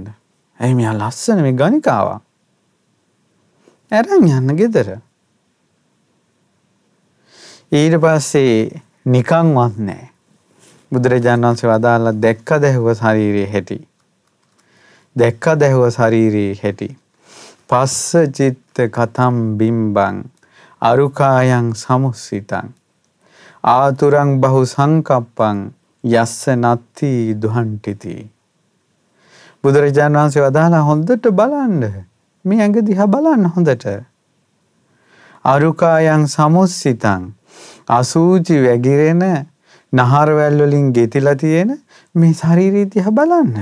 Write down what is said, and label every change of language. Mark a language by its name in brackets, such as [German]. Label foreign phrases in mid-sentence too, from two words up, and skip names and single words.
[Sinhala] ඇයි මෙයා ලස්සන මේ ගණිකාවා. අරන් යන්න ගෙදර. ඊට පස්සේ නිකන්වත් නැහැ. බුදුරජාණන් වහන්සේ වදාළා දැක්කද ඇහුව ශරීරයේ හැටි. දැක්කද ඇහුව ශරීරයේ හැටි. [Pali] පස්ස චිත්ත කතම් බිම්බං අරුකායන් සමුස්සිතං ආතුරං බහු සංකප්පං යස්ස නත්ති දුහන්ටිති. [Sinhala] බුදුරජාණන් වහන්සේ වදාළා හොඳට බලන්න. මේ ඇඟ දිහා බලන්න හොඳට. [Pali] අරුකායන් සමුස්සිතං [Sinhala] අසූචි වැగిරෙන නහරවැල් වලින් ගෙතිලා තියෙන මේ ශරීරය දිහා බලන්න.